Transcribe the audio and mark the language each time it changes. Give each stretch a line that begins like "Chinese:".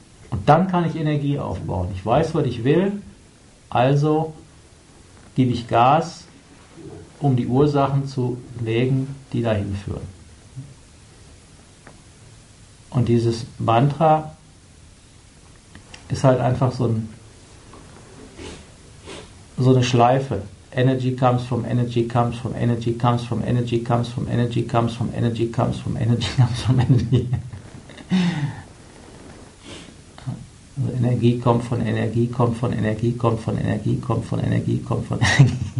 German: Und dann kann ich Energie aufbauen. Ich weiß, was ich will, also gebe ich Gas, um die Ursachen zu legen, die dahin führen. Und dieses Mantra ist halt einfach so eine Schleife.
English: Energy comes from energy comes from energy comes from energy comes from energy comes from energy comes from energy comes from energy.
German: Also Energie kommt von Energie, kommt von Energie, kommt von Energie, kommt von Energie, kommt von Energie.